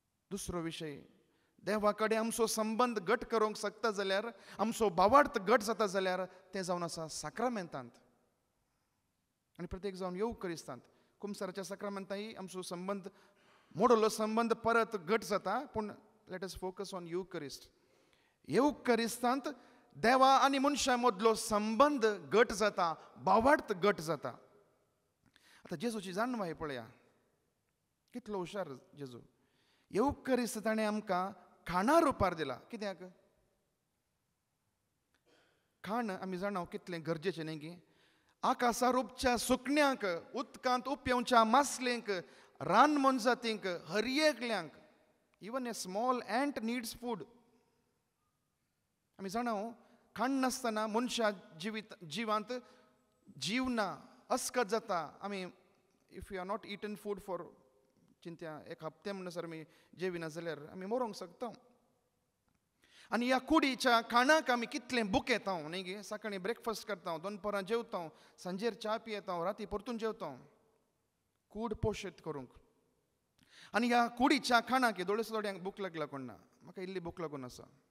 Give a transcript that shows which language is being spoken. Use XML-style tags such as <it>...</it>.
<kok>दुसरो विशय, देवा कडेन आमचो संबंद घट करूंक शकता जाल्यार, आमचो भावार्थ घट जाता जाल्यार तें जावन आसा साक्रामेंतांत. आनी प्रत्येक जावन येवकरिस्तांत. कुमसाराच्या साक्रामेंतांय आमचो संबंद, मोडलो संबंद परत घट जाता.</kok> <en>पूण let us focus on Eucharist.</en> <kok>येवकरिस्तांत देवा आनी मनशा मदलो संबंद घट जाता, भावार्थ घट जाता. आतां जेजूची जाणवाय पळया, कितलो हुशार जेजू. येवकरिस्त ताणें आमकां खाणा रुपार दिला. कित्याक? खाण आमी जाणाव कितलें गरजेचें न्ही गी. आकाशा रुपच्या सुकण्यांक, उदकांत उपेवच्या मासलेंक, रान मनजातींक, हरयेकल्यांक,</kok> <en>Even a small ant needs food.</en> <kok>आमी जाणाव खाण नासतना मनशा जिवांत जीव ना, अस्कत जाता. आमी</kok> <en>if you are not eaten food for</en> <kok>चिंत्या एक हप्त्या म्हणसर आमी जेविना जाल्यार आमी मरोंक शकता. आनी ह्या कुडीच्या खाणाक आमी कितलें बूक येता न्ही गे. सकाळीं ब्रेकफास्ट करता, दनपरां जेवता, सांजेर च्या पियेता, राती परतून जेवता. कूड पोशीत करूंक. आनी ह्या कुडीच्या खाणाक दोळस थोड्यांक बूक लागला कोण ना, म्हाका इल्ली बूक लागून आसा.</kok>